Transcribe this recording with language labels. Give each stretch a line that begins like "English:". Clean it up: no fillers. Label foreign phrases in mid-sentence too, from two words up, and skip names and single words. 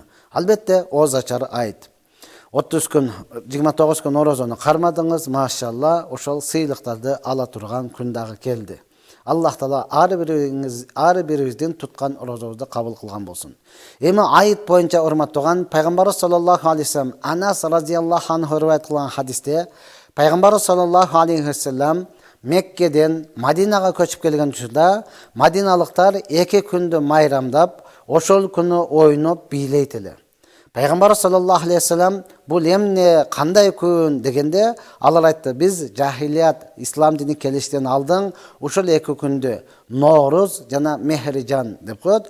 Kyrgyz: Албетте оз ачар айт. 30 күн, 29 күн орозону кармадыңыз, машалла, ошол сыйлыктарды ала турган күн дагы келди. Аллах Таала ар бирибиздин туткан орозобузду кабыл кылган болсун. Эми айт боюнча урматтуу туган, пайгамбарыбыз
Arabic: صلى الله عليه وسلم
Kyrgyz: Анас
Arabic: رضي الله عنه
Kyrgyz: риваят кылган хадисте пайгамбарыбыз
Arabic: صلى الله عليه وسلم
Kyrgyz: Меккеден Мадинага көчүп келген учурда мадиналыктар 2 күндү майрамдап, ошол күнү ойноп бийлейт эле. Пайгамбар
Arabic: صلى الله عليه وسلم
Kyrgyz: бул эмне, кандай күн дегенде, алар айтты: биз жахилият ислам дини келиштен алдың ушул 2 күндү Норуз жана Мехриджан деп коет.